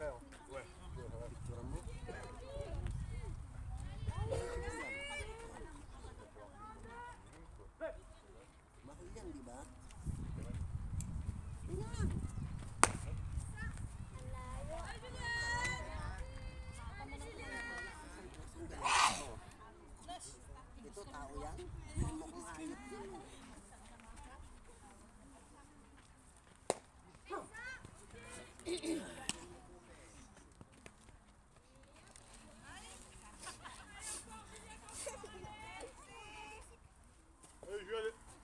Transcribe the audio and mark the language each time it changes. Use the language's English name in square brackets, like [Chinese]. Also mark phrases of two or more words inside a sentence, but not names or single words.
[French] Hein. Ouais. [Filipino] Picture mo. Mahal yan, di ba? Yan. Ito, tao yan. Mukhang hayop yan. [French] Allez, je vais aller.